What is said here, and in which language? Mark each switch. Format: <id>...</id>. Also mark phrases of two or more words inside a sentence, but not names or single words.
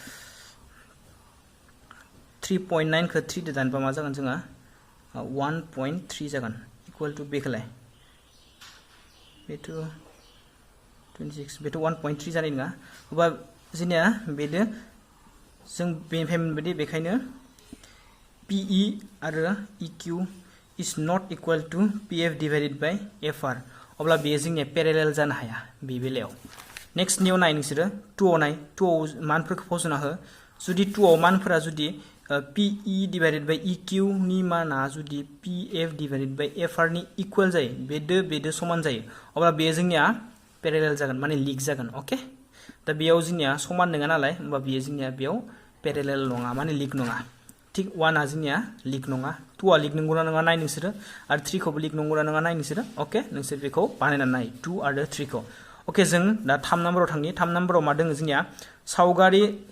<brx>3.9 खौ 3 दो दानबा मा जागोन जोङो 1.3 जागोन</brx> <en>equal to</en> <brx>बेखौलाय बेथ' 26 बेथ' 1.3 जानाय नङा अब्ला जोंनिया बेदो जों बेनिफ्राय मोनबायदि बेखायनो PE आरो EQ</brx> <en>is not equal to PF divided by FR</en> <brx>अब्ला बेयो जोंनिया पेरेलेल जानो हाया बे बेलायाव नेक्स्ट नियाव नाय नोंसोरो 2 आव मानफोरखौ फसंना हो जुदि 2 आव मानफोरा जुदि</brx> <en>PE divided by EQ</en> <brx>नि माना जुदि</brx> <en>PF divided by FR</en> <brx>नि इक्वल जायो बेदो समान जायो अब्ला बेयो जोंनिया पेरेलेल जागोन माने लिग जागोन ओके दा बेयाव जोंनिया समान नङा नालाय होमबा बेयो जोंनिया बेयाव पेरेलेल नङा माने लिग नङा थिक 1 आ जोंनिया लिग नङा 2 आ लिग नंगौना नङा नाय नोंसोरो आरो 3 खौबो लिग नंगौना नङा नाय नोंसोरो ओके नोंसोर बेखौ बानायनानै नाय 2 आरो 3 खौ ओके जों दा 3 नम्बराव थांनि 3 नम्बराव मा दङ जोंनिया सावगारि</brx>